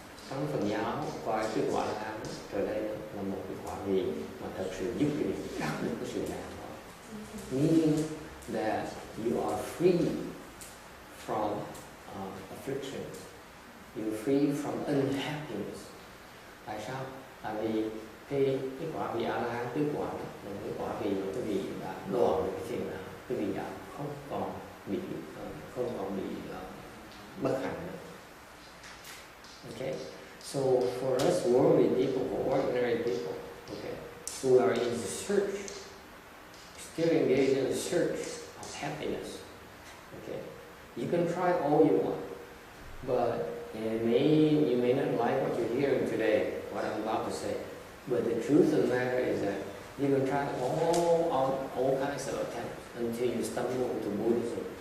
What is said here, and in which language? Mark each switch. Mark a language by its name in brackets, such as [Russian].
[Vietnamese] Trong Phật giáo coi cái quả là trở đây là một cái quả vị mà thật sự giúp người đạt được cái sự giải thoát. [English] Meaning that you are free from affliction, you're free from unhappiness. [Vietnamese] Tại sao? Tại vì cái quả vị A La Hán tứ quả là cái quả vị mà cái vị đã đoạn được cái phiền não, cái vị đã không còn bị bất hạnh nữa. [English] Okay, so for us worldly people, for ordinary people, okay, who are in the search, still engaged in the search of happiness, okay, you can try all you want, but you may not like what you're hearing today, what I'm about to say, but the truth of the matter is that you can try all kinds of attempts until you stumble into Buddhism.